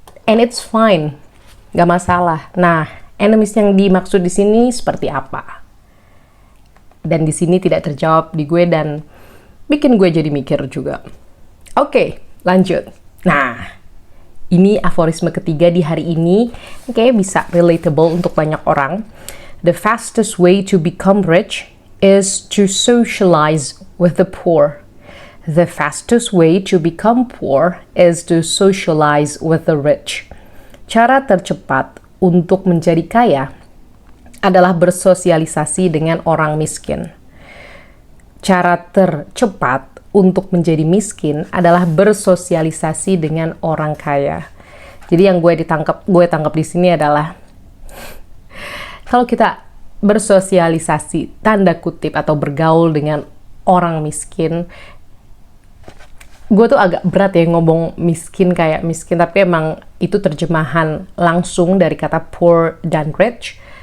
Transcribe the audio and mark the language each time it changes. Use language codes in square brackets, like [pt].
[en] And it's fine, [id] nggak masalah. Nah, enemies yang dimaksud di sini seperti apa? Dan di sini tidak terjawab di gue dan bikin gue jadi mikir juga. Oke, lanjut. Nah, ini aforisme ketiga di hari ini. Kayaknya bisa relatable untuk banyak orang. [en] The fastest way to become rich is to socialize with the poor. The fastest way to become poor is to socialize with the rich. [id] Cara tercepat untuk menjadi kaya adalah bersosialisasi dengan orang miskin. Cara tercepat untuk menjadi miskin adalah bersosialisasi dengan orang kaya. Jadi yang gue tangkap di sini adalah kalau kita bersosialisasi tanda kutip atau bergaul dengan orang miskin, gue tuh agak berat ya ngomong miskin kayak miskin, tapi emang itu terjemahan langsung dari kata poor dan rich.